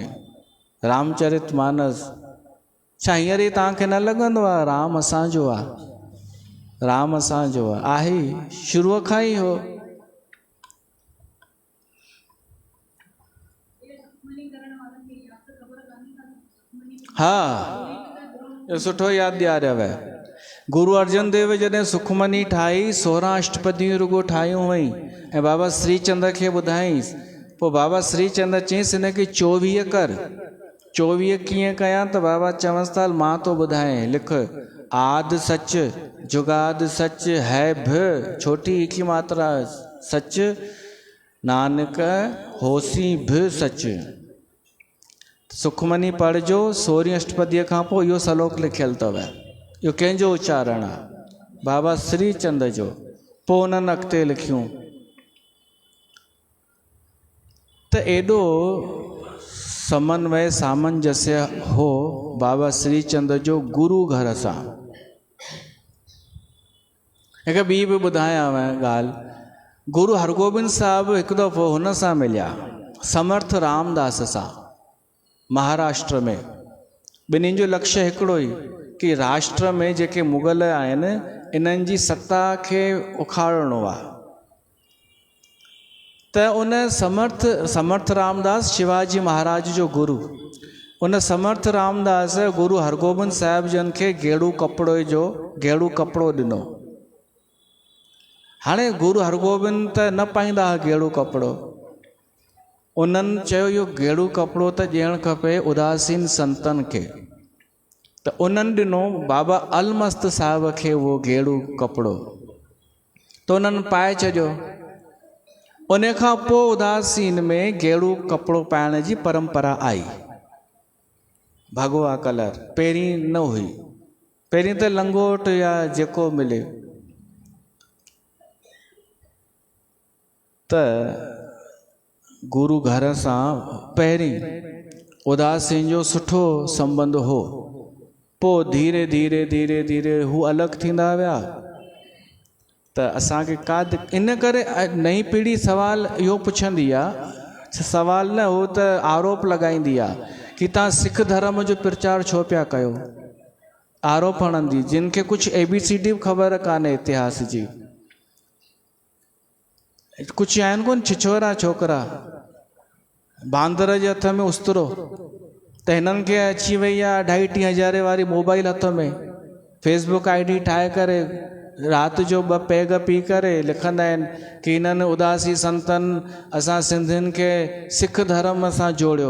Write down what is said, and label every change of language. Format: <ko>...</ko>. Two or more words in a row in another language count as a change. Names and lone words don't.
<sd>रामचरितमानस छा हींअर ई तव्हांखे न लॻंदो आहे राम असांजो आहे, राम असांजो आहे शुरूअ खां ई हो। हा, इहो सुठो यादि ॾियारियव। गुरु अर्जन देव जॾहिं सुखमनी ठाही, 16 अष्टपदियूं रुगो ठाहियूं हुई ऐं बाबा श्री चंद्र खे ॿुधाईंसि, पोइ बाबा श्री चंद्र चयईंसि हिनखे 24 कर। 24 कीअं कयां त बाबा चवंसि था मां तो ॿुधाए,</sd> <pa>ਲਿਖ ਆਦਿ ਸਚੁ ਜੁਗਾਦਿ ਸਚੁ</pa> <hi>है भ छोटी की मात्रा</hi> <pa>ਸਚੁ ਨਾਨਕ ਹੋਸੀ ਭੀ ਸਚੁ।</pa> <sd>सुखमनी पढ़जो 16 अष्टपदीअ खां पोइ इहो श्लोक लिखियलु अथव। इहो कंहिंजो उच्चारण आहे? बाबा श्री चंद्र जो। पोइ उन्हनि अॻिते लिखियूं त एॾो समन्वय सामंजस्य हो बाबा श्री चंद्र जो गुरु घर सां। हिकु ॿी बि ॿुधायांव ॻाल्हि, गुरु हरगोबिंद साहिबु हिकु दफ़ो हुन सां मिलिया, समर्थ रामदास सां, महाराष्ट्र में। ॿिन्हिनि जो लक्ष्य हिकिड़ो ई कि राष्ट्र में जेके मुग़ल आहिनि इन्हनि जी सत्ता खे उखाड़णो आहे। त उन समर्थ रामदास शिवाजी महाराज जो गुरु, उन समर्थ रामदास गुरु हरगोबिंद साहिब जन खे गेड़ू कपिड़ो ॾिनो। हाणे गुरु हरगोबिंद त न पाईंदा हुआ गेड़ू कपिड़ो, उन्हनि चयो इहो गेड़ू कपिड़ो त ॾियणु खपे उदासीन संतनि खे। त उन्हनि ॾिनो बाबा अलमस्त साहिब खे उहो गेड़ू कपिड़ो, त उन्हनि पाए छॾियो। उन खां पोइ उदासीन में गेड़ू कपिड़ो पाइण जी परंपरा आई। भगवा कलर पहिरीं न हुई, पहिरीं त लंगोट या जेको मिले। त गुरु घर सां पहिरीं उदासीन जो सुठो संबंध हो, पोइ धीरे धीरे धीरे धीरे हू अलॻि थींदा विया। त असांखे इन करे नई पीढ़ी सवाल इहो पुछंदी आहे, सवाल न हो त आरोप लॻाईंदी आहे कि तव्हां सिख धर्म जो प्रचार छो पिया कयो। आरोप हणंदी जिन खे कुझु ABCD बि ख़बर कान्हे इतिहास जी। कुझु आहिनि कोन छिछोरा छोकिरा, बांदर जे हथ में उस्तरो, त हिननि खे अची वई आहे 2.5-3 हज़ारे वारी मोबाइल हथ में, फेसबुक ID ठाहे करे राति जो 2 पैग पी करे लिखंदा आहिनि कि हिननि उदासी संतनि असां सिंधियुनि खे सिख धर्म सां जोड़ियो।</sd>